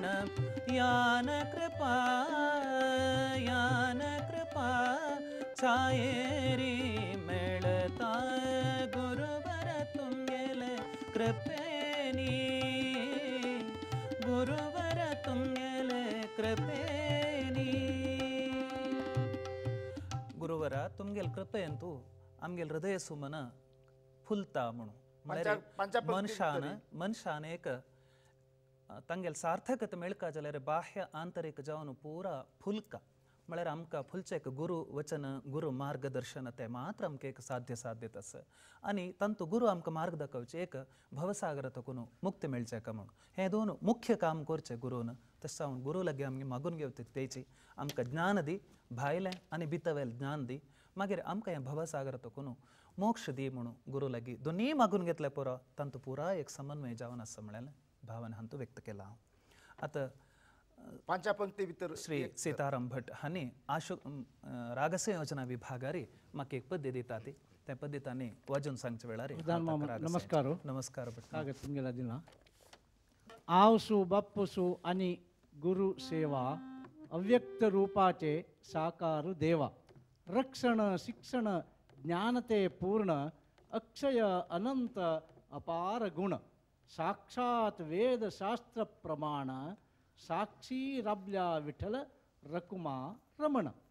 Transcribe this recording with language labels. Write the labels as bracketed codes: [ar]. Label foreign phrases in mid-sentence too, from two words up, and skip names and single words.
[kok] यान कृपा, यान कृपा छायेरी मेळता. गुरुवर तुमगेले कृपेनी, गुरुवर तुमगेले कृपेनी. गुरुवर तुमगेल कृपेंतू आमगेल हृदय सुमन फुलता म्हणून मनशान एक तांगेल सार्थकता मेळका जाल्यार बाह्य आंतरिक जावन पुरा फुलका म्हळ्यार आमकां फुलचें गुरु वचन गुरु मार्गदर्शन ते मात्र आमकां एक साध्य तस. आनी तांतू गुरु आमकां मार्ग दाखोवचे एक भवसागर तकून मुक्ती मेळचे का म्हणून हे दोन मुख्य काम करचे गुरुन. तशें हांव गुरू लागी आमगे मागून घेवचे तेची आमकां ज्ञान दी, भायलें आनी भितरलें ज्ञान दी, मागीर आमकां हें भवसागर तकून मोक्ष दी म्हणून गुरू लागी दोनी मागून घेतले पुरो तांतू पुरा एक समन्वय जावन आसा म्हळ्यार भावना हांतू व्यक्त केला हांव. आतां पांचा पंक्ती भितर श्री सीताराम भट हांणी राग संयोजना विभागारी म्हाका एक पद्य दिता ती त्या पद्दतांनी वाजून सांगचे वेळार नमस्कार नमस्कार भट स्वागत तुमगेला दिला. आवसु बाप्पुसु आणि गुरु सेवा अव्यक्त रूपाचे साकार देवा. रक्षण शिक्षण ज्ञानते पूर्ण अक्षय अनंत अपार गुण. साक्षात वेद शास्त्र प्रमाण साक्षी राबल्या विठ्ठल रकुमा रमण.